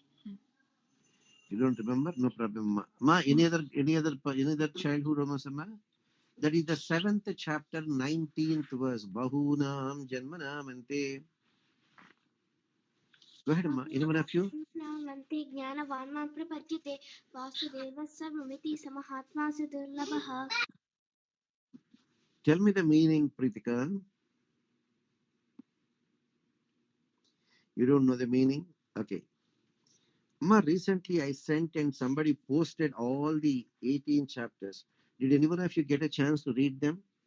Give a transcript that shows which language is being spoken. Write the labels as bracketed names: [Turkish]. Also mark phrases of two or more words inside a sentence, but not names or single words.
[English] You don't remember? No problem, Amma. Ma, any other childhood romance, Amma? That is the 7th chapter, 19th verse. [Sanskrit] बहूनां जन्मनामन्ते. [English] Go ahead, Amma. Anyone of you? [Sanskrit] Janmanaamanthe ಜ್ಞಾನವಾನ್ ಪ್ರಪದ್ಯತೆ ವಾಸುದೇವ ಸರ್ವಮಿತಿ ಸಮಹಾತ್ಮ ಸುದುರ್ಲಭಃ. [English] Tell me the meaning, Pritika. You don't know the meaning? Okay. Amma, recently I sent and somebody posted all the 18 chapters. Did anyone of you get a chance to read them?